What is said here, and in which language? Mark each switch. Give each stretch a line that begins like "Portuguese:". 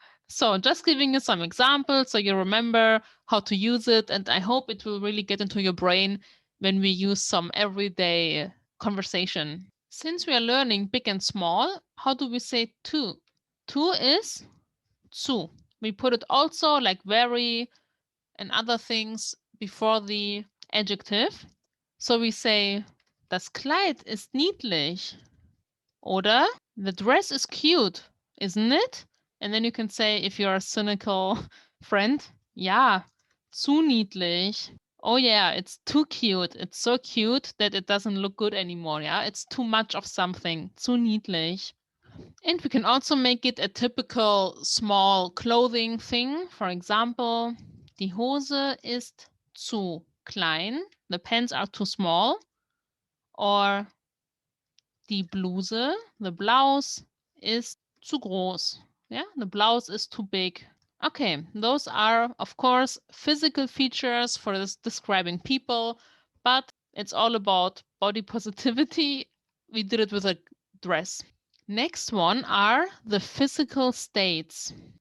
English: So just giving you some examples so you remember how to use it, and I hope it will really get into your brain when we use some everyday conversation. Since we are learning big and small, how do we say to? To is zu. We put it also like very and other things before the adjective. So we say,
German: das Kleid ist niedlich.
English: Oder the dress is cute, isn't it? And then you can say, if you're a cynical friend,
German: ja, zu niedlich.
English: Oh yeah, it's too cute. It's so cute that it doesn't look good anymore. Yeah, it's too much of something.
German: Zu niedlich.
English: And we can also make it a typical small clothing thing. For example,
German: die Hose ist zu klein.
English: The pants are too small. Or
German: die Bluse,
English: the blouse,
German: ist zu groß.
English: Yeah, the blouse is too big. Okay, those are, of course, physical features for describing people, but it's all about body positivity. We did it with a dress. Next one are the physical states.